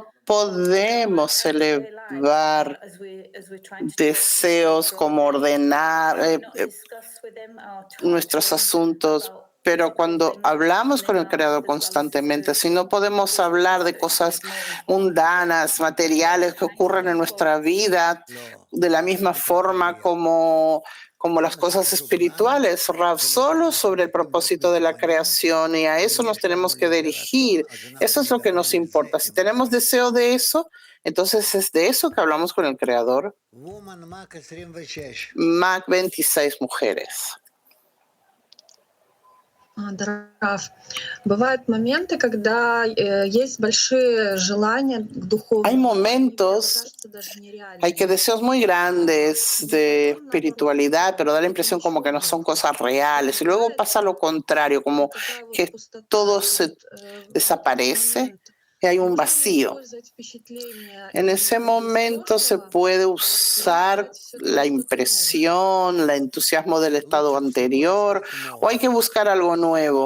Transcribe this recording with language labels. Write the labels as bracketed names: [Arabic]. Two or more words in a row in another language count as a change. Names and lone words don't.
[Spanish] podemos elevar deseos como ordenar nuestros asuntos, pero cuando hablamos con el Creador constantemente, si no podemos hablar de cosas mundanas, materiales que ocurren en nuestra vida, de la misma forma como las cosas espirituales, Rav, solo sobre el propósito de la creación, y a eso nos tenemos que dirigir. Eso es lo que nos importa. Si tenemos deseo de eso, entonces es de eso que hablamos con el Creador. Mac 26, mujeres. [Russian] Рав, бывают моменты, когда есть большие желания к духовному. [Spanish] Hay momentos, hay que deseos muy grandes de espiritualidad, pero da la impresión como que no son cosas reales. Y luego pasa lo contrario, como que todo se desaparece y hay un vacío. En ese momento se puede usar la impresión, el entusiasmo del estado anterior, o hay que buscar algo nuevo.